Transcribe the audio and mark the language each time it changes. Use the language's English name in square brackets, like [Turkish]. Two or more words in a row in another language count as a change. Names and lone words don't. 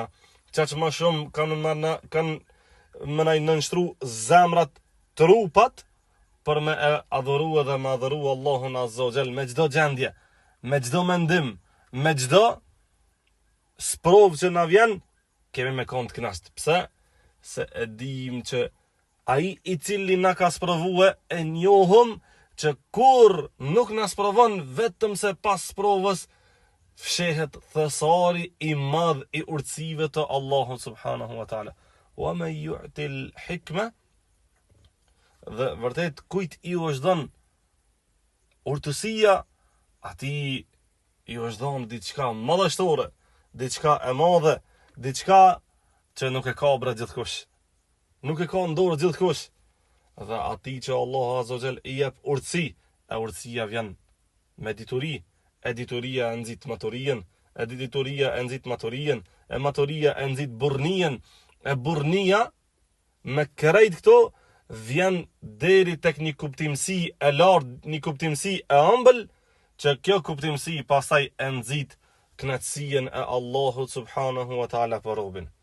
[Albanian] Çaq më shumë kanë më na i nënshtru zemrat trupat për me e adhuru dhe me adhuru Allahun [Arabic] عز وجل [Albanian] me çdo gjendje, me çdo mendim, me çdo sprov që na vjen, kemi me kënd knast. Pse? Se e dim që ai i cili na ka sprovue e njohëm që kur nuk na sprovon vetëm se pas sprovës fshehet thesari i madh i urtësive të Allahut [Arabic] سبحانه وتعالى. ومن يؤت الحكمة, [Albanian] dhe vërtet kujt i është dhënë urtësia, atij i është dhënë diçka madhështore, diçka e madhe, diçka që nuk e ka bre gjithkush. Nuk e ka në dorë gjithkush. Dhe atij që Allahu [Arabic] عز وجل [Albanian] i jep urtësi, e urtësia vjen me dituri, e dituria e nxit maturin, e dituria e nxit maturin, e maturia e nxit burrnien, e burrnia me krejt këto vjen deri tek një kuptimsi e lartë, një kuptimsi e ëmbël, që kjo kuptimsi pastaj e nxit kënaqësinë e Allahut [Arabic] سبحانه وتعالى [Albanian] për robën.